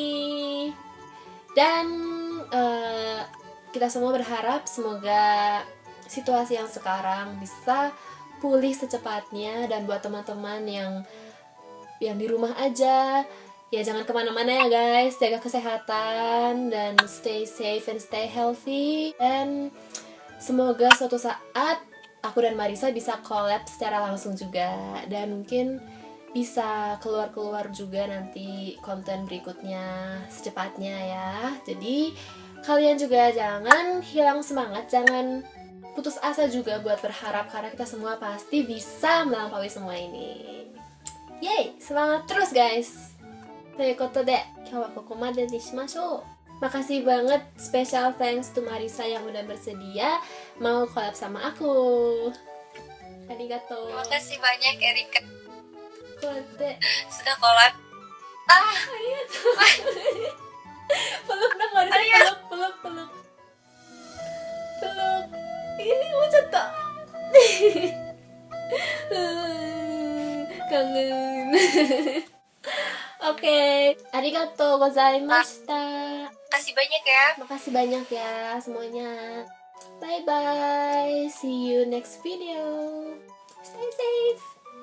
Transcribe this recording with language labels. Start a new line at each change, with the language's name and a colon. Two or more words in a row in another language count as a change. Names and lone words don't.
Indonesian: Dan kita semua berharap semoga situasi yang sekarang bisa pulih secepatnya, dan buat teman-teman yang di rumah aja, ya jangan kemana-mana ya guys, jaga kesehatan dan
English: stay safe and stay healthy.
Indonesian: Dan semoga suatu saat aku dan Marisa bisa collab secara langsung juga, dan mungkin bisa keluar-keluar juga nanti konten berikutnya secepatnya ya. Jadi kalian juga jangan hilang semangat, jangan putus asa juga buat berharap, karena kita semua pasti bisa melampaui semua ini. Yeay, semangat terus guys.
Japanese: ということで、今日はここまでにしましょう。
Indonesian: Makasih banget,
English: special thanks to
Indonesian: Marisa yang udah bersedia mau collab sama aku. Arigatou. Terima kasih banyak Erika, Kote. sudah collab. Arigatou. Peluk dong Marisa, peluk. Peluk. Ini ucapta. Kangen. Oke,
Japanese: ありがとうございました.
Indonesian: Kasih banyak ya. Makasih banyak ya semuanya.
English: Bye bye. See you next video. Stay safe.